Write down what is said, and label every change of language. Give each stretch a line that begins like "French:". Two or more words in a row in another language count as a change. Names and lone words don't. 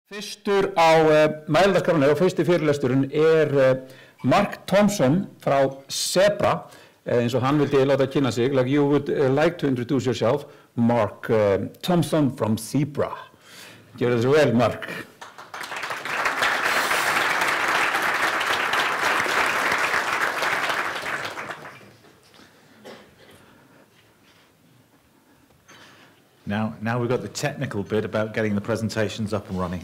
English: Fyrstur á mælendaskránni og fyrsti fyrirlesturinn Mark Thomson frá Zebra, eins og hann vildi láta kynna sig. Like you would like to introduce yourself, Mark Thomson from Zebra.
Icelandic: Gjörðu þessu vel, Mark.
English: Now we've got the technical bit about getting the presentations up and running.